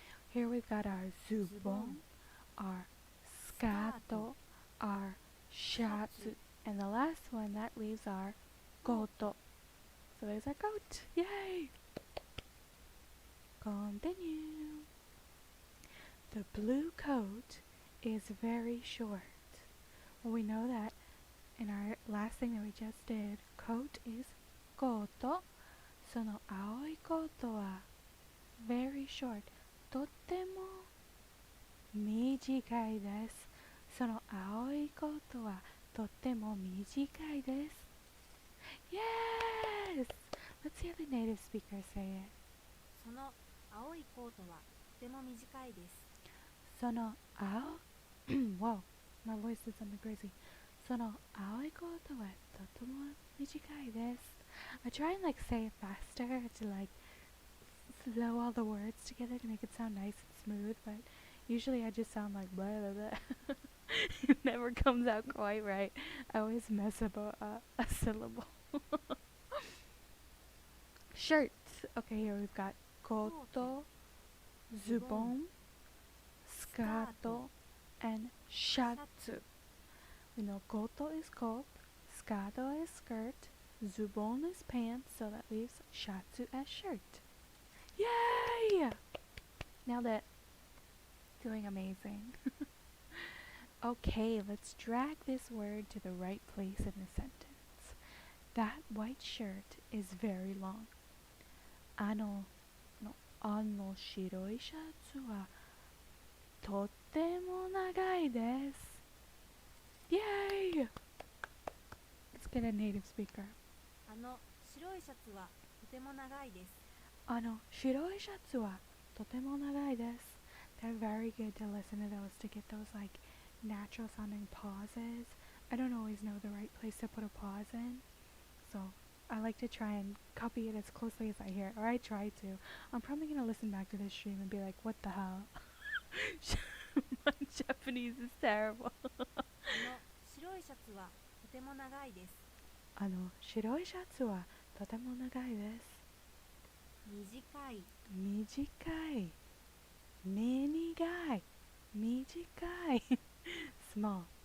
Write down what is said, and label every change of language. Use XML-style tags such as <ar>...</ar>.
<en>Here we've got our zubon, our skato, our shatsu, and the last one that leaves our koto. So there's our coat. Yay! Continue. The blue coat is very short. Well, we know that in our last thing that we just did, coat is koto.</en> <ja>その青いコートは</ja> <en>very short</en> <ja>とっても短いです。その青いコートはとっても短いです。</ja> <en>Yes! Let's hear the native speaker say it.</en> <ja>その青いコートはとても短いです。</ja> <en>その青Whoa, my voice did something crazy.</en> <ja>その青いコートはとても短いです。</ja> <en>I try and like say it faster to like flow all the words together to make it sound nice and smooth, but usually I just sound like blah blah blah. It never comes out quite right. I always mess up a syllable. Shirts. Okay, here we've got koto, zubon, skato, and shatsu. We know koto is coat, skato is skirt, zubon is pants, so that leaves shatsu as shirt. Yay! Nailed it. Doing amazing. Okay, let's drag this word to the right place in the sentence. That white shirt is very long.</en> <ja>あの白いシャツはとっても長いです。</ja> <en>Yay! Let's get a native speaker.</en> <ja>あの白いシャツはとても長いです。あの白いシャツはとても長いです。</ja> <en>They're very good to listen to those to get those like natural sounding pauses. I don't always know the right place to put a pause in, so I like to try and copy it as closely as I hear it, or I try to. I'm probably gonna listen back to this stream and be like, what the hell? My Japanese is terrible.</en> <ja>あの白いシャツはとても長いです。あの白いシャツはとても長いです。短い短い短い短い Small.</ja>